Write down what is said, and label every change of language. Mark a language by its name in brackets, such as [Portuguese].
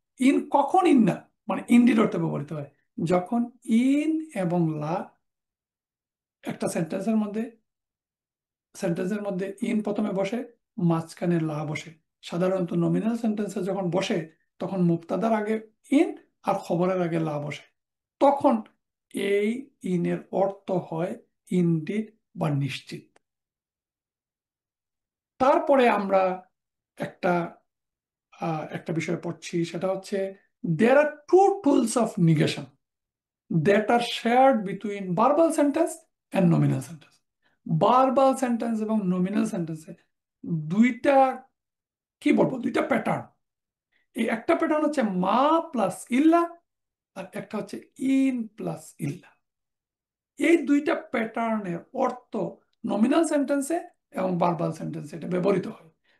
[Bangla] In কখন in না, মানে ইনডিড অর্থে ব্যবহৃত হয় যখন ইন এবং লা একটা সেন্টেন্সের মধ্যে ইন প্রথমে বসে, মাঝখানে লা বসে। সাধারণত নমিনাল সেন্টেন্সে যখন বসে তখন মুক্তাদার আগে ইন আর খবরের আগে লা বসে, তখন এই ইনের অর্থ হয় ইনডিড বা নিশ্চিত। তারপরে আমরা একটা একটা বিষয় পড়ছি, সেটা হচ্ছে [English] there are two tools of negation that are shared between verbal sentence and nominal sentence. [Bangla] verbal sentence এবং nominal sentence দুইটা, কি বলবো, দুইটা প্যাটার্ন। এই একটা প্যাটার্ন হচ্ছে মা প্লাস ইল্লা, আর একটা হচ্ছে ইন প্লাস ইল্লা। এই দুইটা প্যাটার্নের অর্থ নমিনাল সেন্টেন্সে এবং ভার্বাল সেন্টেন্সে এটা ব্যবহৃত হয়।